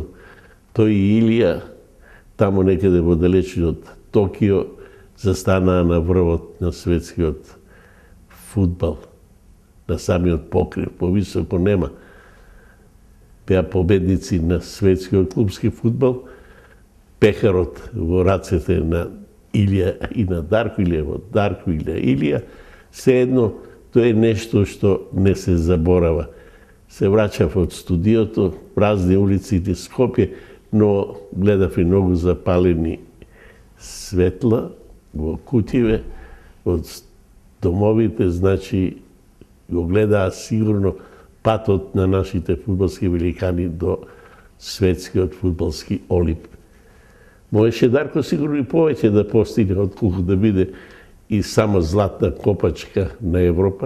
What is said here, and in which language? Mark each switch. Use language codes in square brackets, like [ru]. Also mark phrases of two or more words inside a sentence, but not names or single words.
[mk] Тој и Илија, тамо некаде во далечниот Токио, застанаа на врвот на светскиот фудбал, на самиот покрив, повисоко нема. Беа победници на светскиот клубски фудбал, пехарот во рацете на Илија и на Дарко, или во Дарко или Илија, сеедно то је нешто што не се заборава. Се враќам од студиото, празни улици и Скопје, но гледав и многу запалени светла во кутиве од домовите, значи го гледаа сигурно патот на нашите фудбалски великани до светскиот фудбалски олимп. Можеше Дарко сигурно и повеќе да постигне отколку да биде и само златна копачка на Европа.